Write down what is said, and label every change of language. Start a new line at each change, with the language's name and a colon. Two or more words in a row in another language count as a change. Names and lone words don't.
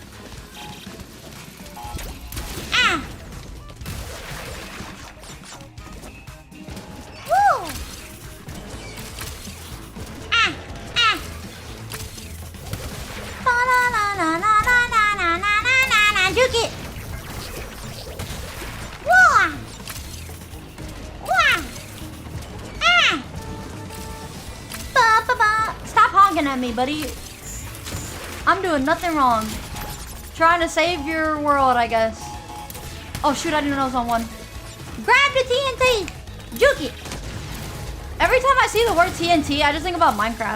English: Ah! Woo! Ah! Ah! Ba-na-na-na-na-na-na-na-na-na-na. Juke it! Whoa! Whoa! Ah! Ba-ba-ba. Stop hogging at me, buddy. I'm doing nothing wrong. Trying to save your world, I guess. Oh shoot, I didn't know it was on one. Grab the TNT! Juke it! Every time I see the word TNT, I just think about Minecraft.